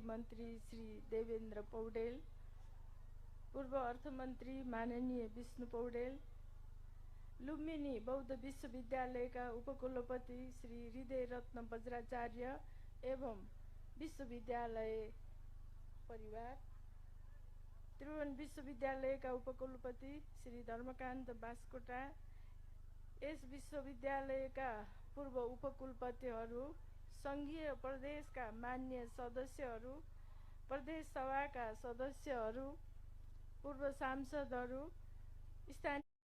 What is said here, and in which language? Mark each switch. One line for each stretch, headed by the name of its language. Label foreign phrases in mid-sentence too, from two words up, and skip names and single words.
Nepali: मन्त्री श्री देवेन्द्र पौडेल, पूर्व अर्थमन्त्री माननीय विष्णु पौडेल, लुम्बिनी बौद्ध विश्वविद्यालयका उपकुलपति श्री हृदय रत्न वज्राचार्य एवं विश्वविद्यालय परिवार, त्रिभुवन विश्वविद्यालयका उपकुलपति श्री धर्मकान्त बास्कोटा, यस विश्वविद्यालयका पूर्व उपकुलपतिहरू, सङ्घीय प्रदेशका मान्य सदस्यहरू, प्रदेश सभाका सदस्यहरू, पूर्व सांसदहरू, स्थानीय